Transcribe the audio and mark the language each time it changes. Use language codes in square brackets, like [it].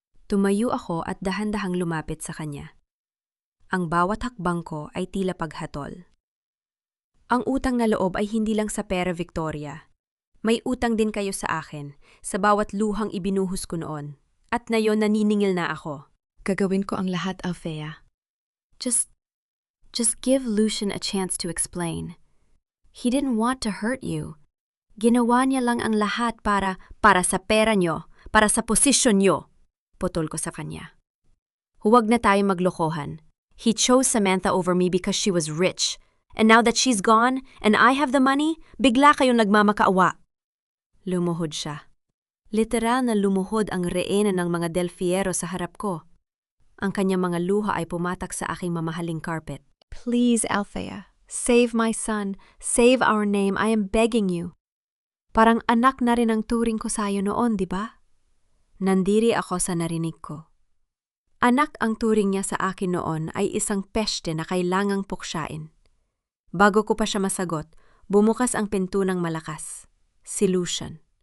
[tl] Tumayo ako at dahan-dahang lumapit sa kanya. Ang bawat hakbang ko ay tila paghatol. Ang utang na loob ay hindi lang sa pera, Victoria. May utang din kayo sa akin, sa bawat luhang ibinuhos ko noon. At ngayon naniningil na ako. Gagawin ko ang lahat, Althea. [en] Just give Lucian a chance to explain. He didn't want to hurt you. [tl] Ginawa niya lang ang lahat para sa pera niyo, para sa posisyon niyo. Putol ko sa kanya. Huwag na tayo maglokohan. [en] He chose Samantha over me because she was rich. And now that she's gone, and I have the money, [tl] bigla kayong nagmamakaawa. Lumuhod siya. Literal na lumuhod ang reyna ng mga Del Fierro sa harap ko. Ang kanyang mga luha ay pumatak sa aking mamahaling carpet. [en] Please, Althea, save my son, save our name, I am begging you. [tl] Parang anak na rin ang turing ko sa'yo noon, di ba? Nandiri ako sa narinig ko. Anak ang turing niya sa akin noon ay isang peste na kailangang puksyain. Bago ko pa siya masagot, bumukas ang pintunang malakas. Si Lucian.